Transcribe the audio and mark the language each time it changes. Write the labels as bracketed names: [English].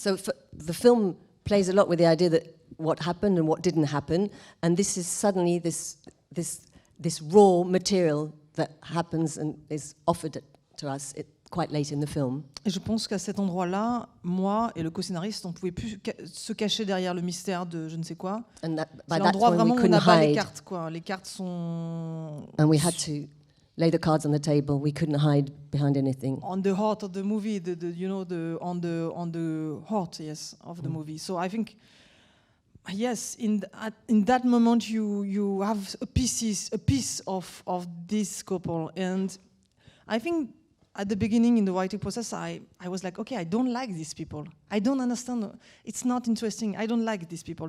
[English] So the film plays a lot with the idea that what happened and what didn't happen, and this is suddenly this raw material that happens and is offered to us quite late in the film. [French] Et je pense qu'à cet endroit-là, moi et le co-scénariste, on ne pouvait plus se cacher derrière le mystère de je ne sais quoi. C'est l'endroit vraiment où on n'a pas les cartes, quoi. Les cartes sont. [English] And we had to lay the cards on the table. We couldn't hide behind anything. On the heart of the movie, on the heart, yes, of the movie. So I think. Yes, in that moment you have a piece of this couple, and I think at the beginning in the writing process I was like, okay, I don't like these people. I don't understand. It's not interesting. I don't like these people.